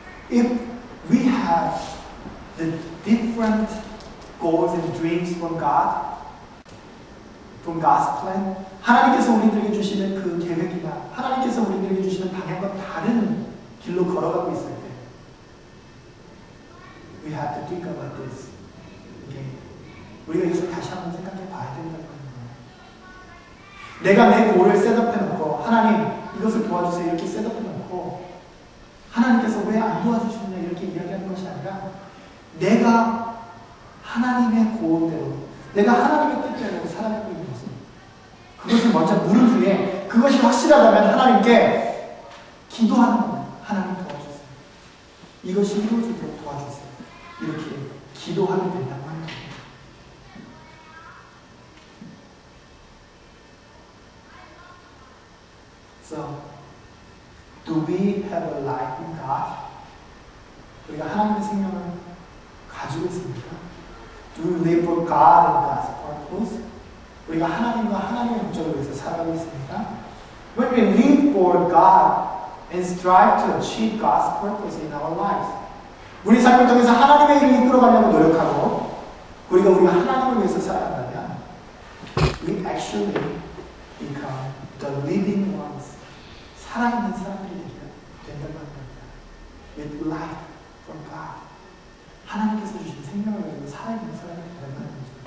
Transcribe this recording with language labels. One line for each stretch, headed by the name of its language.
English: If we have the different goals and dreams from God, from God's plan,
Korean: 하나님께서 우리들에게 주시는 그 계획이나 하나님께서 우리들에게 주시는 방향과 다른 길로 걸어가고 있을 때
English: we have to think about this again.
Korean: 우리가 이것을 다시 한번 생각해 봐야 된다는 거예요. 내가 내 골을 셋업해 놓고 하나님 이것을 도와주세요 이렇게 셋업해 놓고 하나님께서 왜 안 도와주시느냐 이렇게 이야기하는 것이 아니라 내가 하나님의 고대로 내가 하나님의 뜻대로 살아가고 있는 것입니다. 그것을 먼저 물은 후에 그것이 확실하다면 하나님께 기도하는 겁니다. 하나님 도와주세요. 이것이 이루어지도록 도와주세요. 이렇게 기도하면 된다고 하는 겁니다.
English: So, do we have a life in God?
Korean: 우리가 하나님의 생명을 가지고 있습니까?
English: Do we live for God and God's purpose?
Korean: 우리가 하나님과 하나님의 목적을 위해서 살아가고 있습니까?
English: When we live for God and strive to achieve God's purpose in our lives,
Korean: 우리 삶을 통해서 하나님의 일을 이끌어가려고 노력하고 우리가 하나님을 위해서 살아간다면
English: we actually become the living ones.
Korean: 살아있는 사람들이 된다고 합니다.
English: With life from God.
Korean: 하나님께서 주신 생명을 가지고 살아있는 사람이 된다고 합니다.